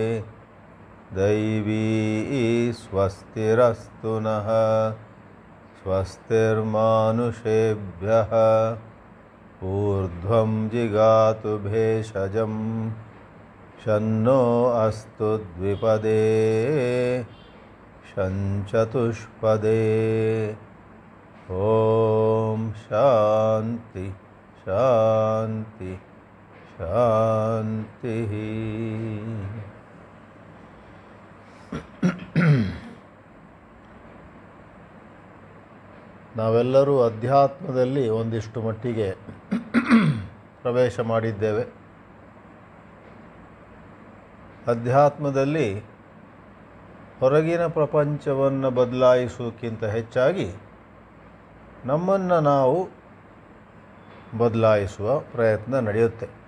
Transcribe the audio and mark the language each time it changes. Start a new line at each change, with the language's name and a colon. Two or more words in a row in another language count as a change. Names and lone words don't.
Sanskrit: दैवी स्वस्तिरस्तु नः स्वस्तिर्मानुषेभ्यः ऊर्ध्वं जिगातु भेषजं शन्नो अस्तु द्विपदे शंचतुष्पदे। ओम शांति शांति शांति।
Kannada: ನಾವೆಲ್ಲರೂ ಅಧ್ಯಾತ್ಮದಲ್ಲಿ ಒಂದಿಷ್ಟು ಮಟ್ಟಿಗೆ ಪ್ರವೇಶ ಮಾಡಿದ್ದೇವೆ. ಅಧ್ಯಾತ್ಮದಲ್ಲಿ ಹೊರಗಿನ ಪ್ರಪಂಚವನ್ನು ಬದಲಾಯಿಸೋಕ್ಕಿಂತ ಹೆಚ್ಚಾಗಿ ನಮ್ಮನ್ನು ನಾವು ಬದಲಾಯಿಸುವ ಪ್ರಯತ್ನ ನಡೆಯುತ್ತೆ.